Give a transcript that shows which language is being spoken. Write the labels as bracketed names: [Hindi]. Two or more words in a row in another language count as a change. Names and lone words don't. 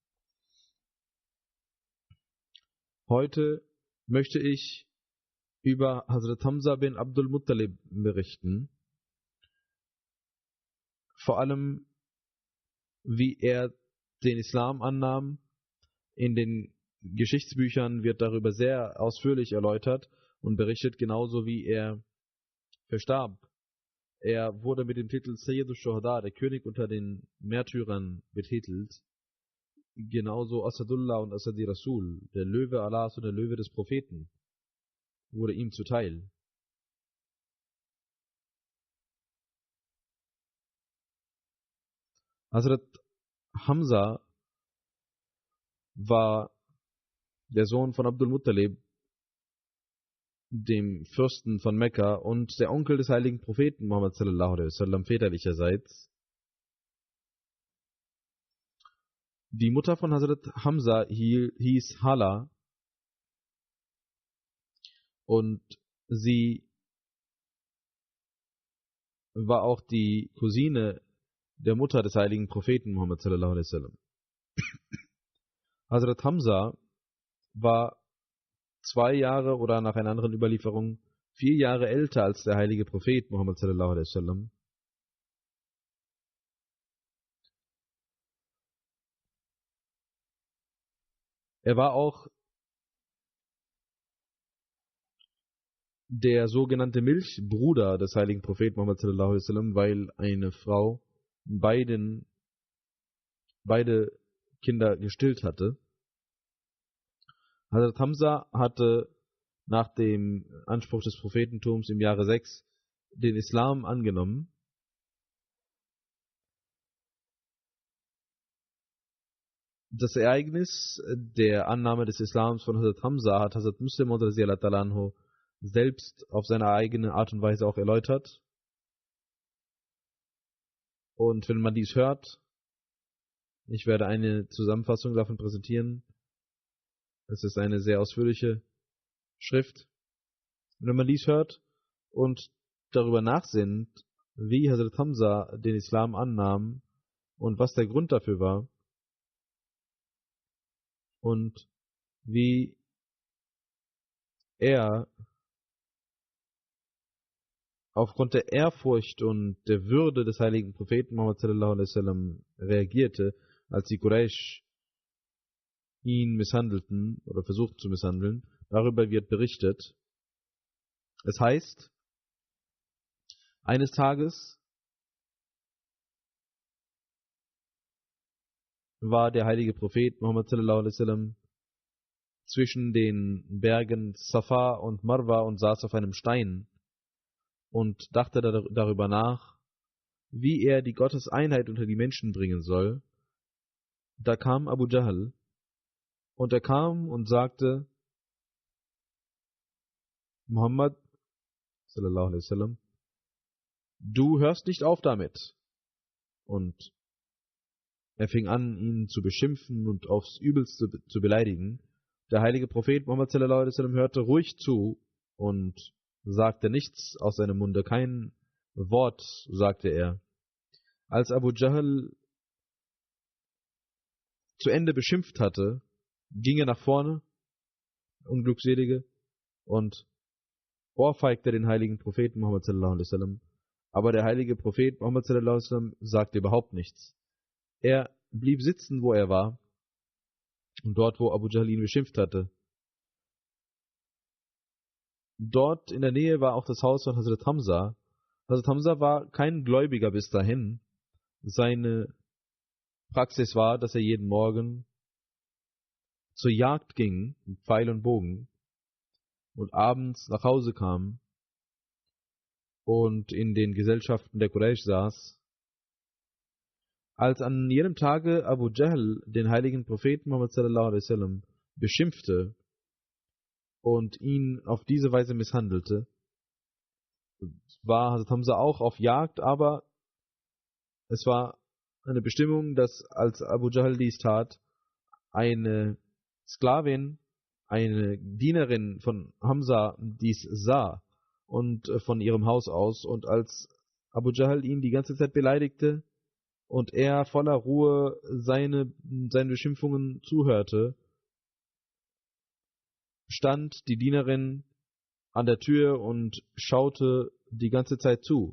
[German] Heute möchte ich über Hazrat Hamza bin Abdul Muttalib berichten, vor allem wie er den Islam annahm. In den Geschichtsbüchern wird darüber sehr ausführlich erläutert und berichtet, genauso wie er verstarb. Er wurde mit dem Titel [Arabic] سيد الشهداء, [German] der König unter den Märtyrern, betitelt. Genauso Asadullah und [Arabic] أسد رسول, [German] der Löwe Allahs und der Löwe des Propheten, wurde ihm zuteil. Hazrat Hamza war der Sohn von Abdul Muttalib, dem Fürsten von Mekka, und der Onkel des heiligen Propheten Muhammad [Arabic] صلى الله عليه وسلم [German] väterlicherseits. Die Mutter von Hazrat Hamza hieß Hala und sie war auch die Cousine der Mutter des heiligen Propheten Muhammad [Arabic] صلى الله عليه وسلم. [German] Hazrat Hamza war 2 Jahre oder nach einer anderen Überlieferung 4 Jahre älter als der heilige Prophet Muhammad [Arabic] صلى الله عليه وسلم. [German] Er war auch der sogenannte Milchbruder des heiligen Propheten Muhammad [Arabic] صلى الله عليه وسلم, [German] weil eine Frau beide Kinder gestillt hatte. Hazrat Hamza hatte nach dem Anspruch des Prophetentums im Jahre 6 den Islam angenommen. Das Ereignis der Annahme des Islams von Hazrat Hamza hat Hazrat Muslim [Arabic] رضي الله تعالى عنه [German] selbst auf seine eigene Art und Weise auch erläutert. Und wenn man dies hört, ich werde eine Zusammenfassung davon präsentieren. Es ist eine sehr ausführliche Schrift. Und wenn man dies hört und darüber nachsinnt, wie Hazrat Hamza den Islam annahm und was der Grund dafür war und wie er aufgrund der Ehrfurcht und der Würde des heiligen Propheten Muhammad [Arabic] صلى الله عليه وسلم [German] reagierte, als die Quraysh ihn misshandelten oder versuchten zu misshandeln, darüber wird berichtet. Es heißt, eines Tages war der heilige Prophet Muhammad [Arabic] صلى الله عليه وسلم [German] zwischen den Bergen Safa und Marwa und saß auf einem Stein und dachte darüber nach, wie er die Gotteseinheit unter die Menschen bringen soll. Da kam Abu Jahl und er kam und sagte, [Arabic] محمد صلى الله عليه وسلم, [German] du hörst nicht auf damit. Und er fing an, ihn zu beschimpfen und aufs Übelste zu beleidigen. Der heilige Prophet Muhammad [Arabic] صلى الله عليه وسلم [German] hörte ruhig zu und sagte nichts aus seinem Munde, kein Wort sagte er. Als Abu Jahl zu Ende beschimpft hatte, ging er nach vorne, Unglückselige, und ohrfeigte den heiligen Propheten Muhammad [Arabic] صلى الله عليه وسلم. [German] Aber der heilige Prophet Muhammad [Arabic] صلى الله عليه وسلم [German] sagte überhaupt nichts. Er blieb sitzen, wo er war, und dort, wo Abu Jahl ihn beschimpft hatte. Dort in der Nähe war auch das Haus von Hazrat Hamza. Hazrat Hamza war kein Gläubiger bis dahin. Seine Praxis war, dass er jeden Morgen zur Jagd ging, mit Pfeil und Bogen, und abends nach Hause kam und in den Gesellschaften der Quraysh saß, als an jenem Tage Abu Jahl den heiligen Propheten Muhammad [Arabic] صلى الله عليه وسلم [German] beschimpfte und ihn auf diese Weise misshandelte, war Hazrat Hamza auch auf Jagd, aber es war eine Bestimmung, dass als Abu Jahl dies tat, eine Sklavin, eine Dienerin von Hamza dies sah und von ihrem Haus aus, und als Abu Jahl ihn die ganze Zeit beleidigte und er voller Ruhe seine Beschimpfungen zuhörte, stand die Dienerin an der Tür und schaute die ganze Zeit zu.